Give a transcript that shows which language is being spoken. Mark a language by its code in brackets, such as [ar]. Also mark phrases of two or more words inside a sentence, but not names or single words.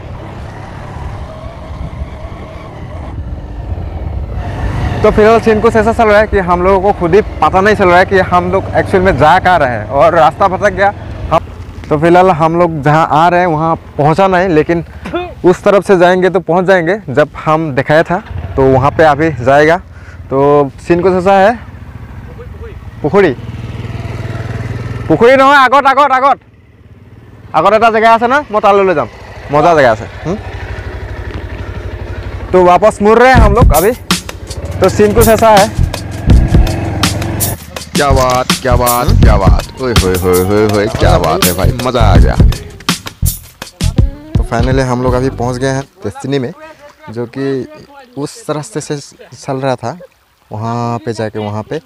[hi] तो फिलहाल सीन कुछ ऐसा चल रहा है कि हम लोगों को खुद ही पता नहीं चल रहा है कि हम लोग एक्चुअल में जा कहाँ रहे हैं और रास्ता भटक गया। तो फिलहाल हम लोग जहाँ आ रहे हैं वहाँ पहुँचा नहीं, लेकिन उस तरफ से जाएंगे तो पहुँच जाएंगे। जब हम दिखाया था तो वहाँ पे अभी जाएगा। तो सीन कुछ ऐसा है, [as] पुखुरी নহয়, আগত এটা জেগা আছে না, মই তালৈ যাম, মজা जगह আছে। [hi] तो वापस मुड़ रहे हैं हम लोग अभी। तो सीन कुछ ऐसा है। क्या बात क्या बात क्या बात, ओए होए होए होए होए, क्या बात है भाई, मज़ा आ गया। तो फाइनली हम लोग अभी पहुंच गए हैं डेस्टिनी में, जो कि उस रास्ते से चल रहा था वहाँ पे जाके वहाँ पे।